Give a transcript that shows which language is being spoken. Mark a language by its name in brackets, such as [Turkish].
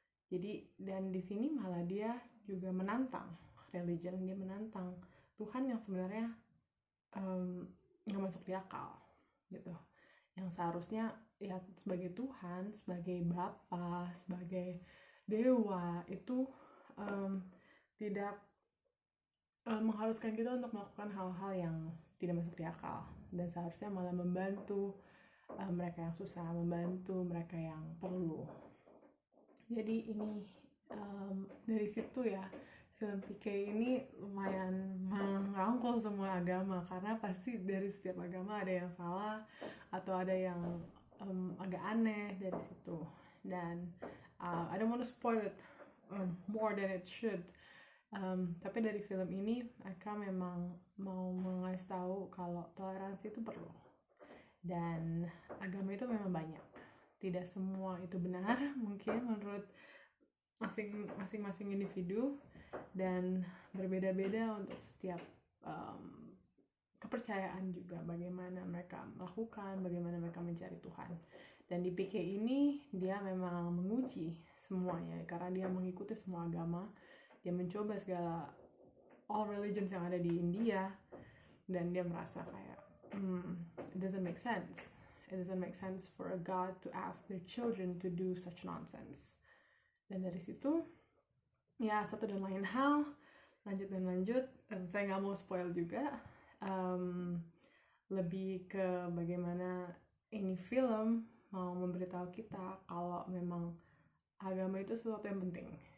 [Indonesian] Jadi dan di sini malah dia juga menantang religion, dia menantang Tuhan yang sebenarnya nggak masuk di akal gitu, yang seharusnya ya sebagai Tuhan, sebagai Bapa, sebagai dewa itu tidak mengharuskan kita untuk melakukan hal-hal yang tidak masuk di akal, dan seharusnya malah membantu mereka yang susah, membantu mereka yang perlu. Jadi ini dari situ ya, film PK ini lumayan merangkul semua agama, karena pasti dari setiap agama ada yang salah atau ada yang agak aneh dari situ. Dan [English] I don't want to spoil it more than it should. [Indonesian] Tapi dari film ini mereka memang mau mengasih tahu kalau toleransi itu perlu, dan agama itu memang banyak, tidak semua itu benar mungkin menurut masing-masing individu, dan berbeda-beda untuk setiap kepercayaan juga, bagaimana mereka melakukan, bagaimana mereka mencari Tuhan. Dan di PK ini dia memang menguji semuanya, karena dia mengikuti semua agama, dia mencoba segala [English] all religions [Indonesian] yang ada di India, dan dia merasa kayak [English] it doesn't make sense. It doesn't make sense for a God to ask their children to do such nonsense. [Indonesian] Dan dari situ ya satu dan lain hal lanjut, saya nggak mau spoil juga, lebih ke bagaimana ini film mau memberitahu kita kalau memang agama itu sesuatu yang penting.